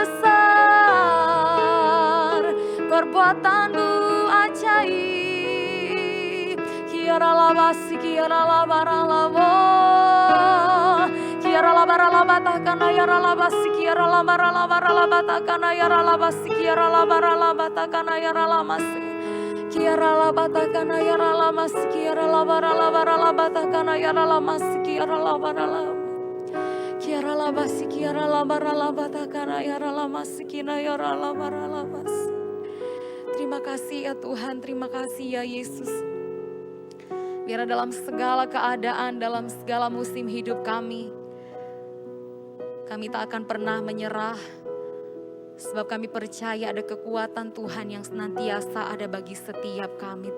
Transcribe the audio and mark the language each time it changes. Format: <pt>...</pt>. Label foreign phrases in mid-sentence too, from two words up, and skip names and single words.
<id>besar, perbuatanmu ajaib, Yaralabasi, Yaralabaralabo, Yaralabaralabatakana, Yaralabasi, Yaralabaralabaralabatakana, Yaralabasi, Yaralabaralabatakana, Yaralamasi. Kiara la batakana yara la mas kiara la bara la batakana yara la mas kiara la bara la kiara la basi kiara la bara la batakana yara la mas kina yara la bara la bas. Terima kasih ya Tuhan, terima kasih ya Yesus. Biar dalam segala keadaan, dalam segala musim hidup kami tak akan pernah menyerah. Sebab kami percaya ada kekuatan Tuhan yang senantiasa ada bagi setiap kami.</id>